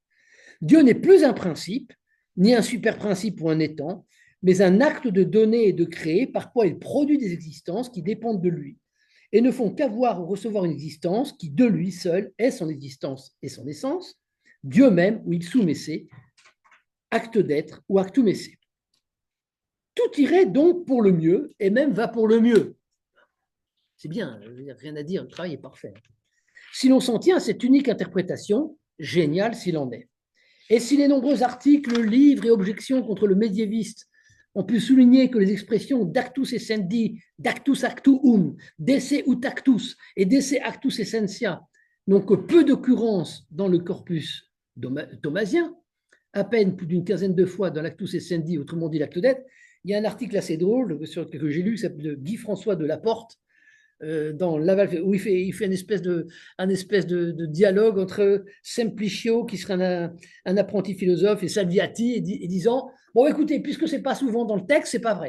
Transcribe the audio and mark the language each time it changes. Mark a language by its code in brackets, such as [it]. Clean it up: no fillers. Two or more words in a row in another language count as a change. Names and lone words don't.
[fr] Dieu n'est plus un principe, ni un super-principe ou un étant, mais un acte de donner et de créer par quoi il produit des existences qui dépendent de lui et ne font qu'avoir ou recevoir une existence qui, de lui seul, est son existence et son essence, Dieu même, ou [la] ipsum esse, [fr] acte d'être ou [la] actum esse. [fr] Tout irait donc pour le mieux et même va pour le mieux. C'est bien, rien à dire, le travail est parfait. Si l'on s'en tient à cette unique interprétation, génial s'il en est. Et si les nombreux articles, livres et objections contre le médiéviste ont pu souligner que les expressions d' [la] actus essendi, [fr] d' [la] actus actuum, [fr] d' [la] esse ut actus [fr] et d' [la] esse actus essentia [fr] n'ont que peu d'occurrences dans le corpus thomasien, à peine plus d'une quinzaine de fois dans l' [la] actus essendi, [fr] autrement dit l'acte d'être. Il y a un article assez drôle que j'ai lu, qui s'appelle Guy-François de Laporte, dans Laval, où il fait un espèce de dialogue entre Simplicio, qui serait un apprenti philosophe, et Salviati, et disant, bon, écoutez, puisque c'est pas souvent dans le texte, c'est pas vrai.